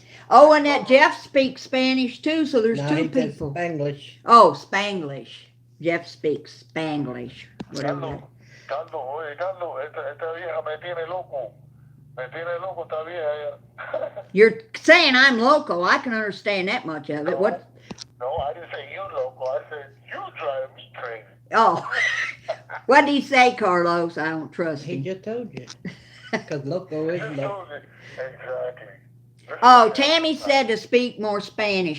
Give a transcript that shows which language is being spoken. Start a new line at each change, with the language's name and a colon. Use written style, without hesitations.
English: Oh, and that Jeff speaks Spanish too, so there's two people. Spanglish. Oh, Spanglish. Jeff speaks Spanglish. Whatever.
Spanish: Carlos, esta vieja me tiene loco. Me tiene loco esta vieja.
English: You're saying I'm local. I can understand that much of it. What? No, I didn't say you local. I said you drive me crazy. Oh. What did he say, Carlos? I don't trust He him. just told you. Because loco is loco. Exactly. Oh, Tammy said to speak more Spanish.